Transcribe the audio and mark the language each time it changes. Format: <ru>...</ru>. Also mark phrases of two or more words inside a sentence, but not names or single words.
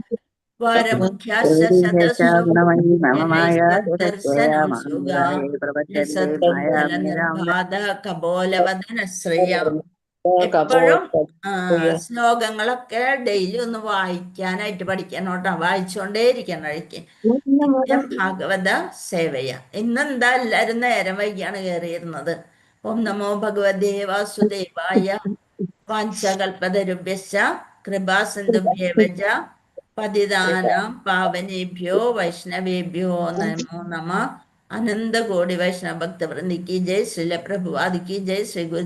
<ml>എപ്പോഴും ശ്ലോകങ്ങളൊക്കെ ഡെയിലി ഒന്ന് വായിക്കാനായിട്ട് പഠിക്കാനോട്ടാ. വായിച്ചുകൊണ്ടേ ഇരിക്കണം.</ml> <sa>നിത്യം ഭാഗവത സേവയ.</sa> <ml>ഇന്നെന്താ എല്ലാരും നേരം വൈകിയാണ് കയറിയിരുന്നത്.</ml> <sa>ഓം നമോ ഭഗവതേ വാസുദേവായ. വാഞ്ചകൽപതരുഭ്യശ്ച കൃപാസിന്ധുഭ്യേവ ച പതിതാനാം പാവനേഭ്യോ വൈഷ്ണവേഭ്യോ നമോ നമഃ.</sa> <hi>अनन्तकोटि वैष्णव भक्तवृन्द की जय। श्रील प्रभुपाद की जय। श्री गुरुदेव</hi>